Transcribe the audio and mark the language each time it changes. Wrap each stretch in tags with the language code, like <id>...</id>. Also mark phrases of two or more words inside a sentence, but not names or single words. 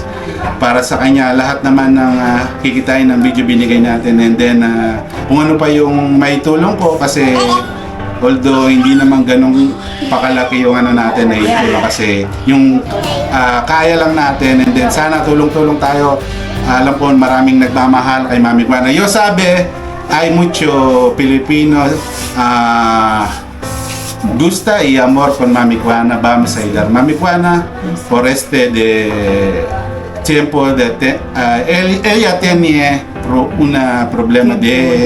<tl>Para sa kanya, lahat naman ng kikitain ng video binigay natin.</tl> <en>And then</en> <tl>kung ano pa yung may tulong ko, kasi although hindi naman ganong pakalaki yung natin na itulong, kasi yung kaya lang natin,</tl> <en>and then</en> <tl>sana tulong-tulong tayo. Alam po, maraming nagmamahal kay Mami Juana.</tl> <es>Yo sabe, hay mucho Pilipino gusta y amor con Mami Juana. Vamos a ayudar Mami Juana por de tiempo ella tiene una problema de</es>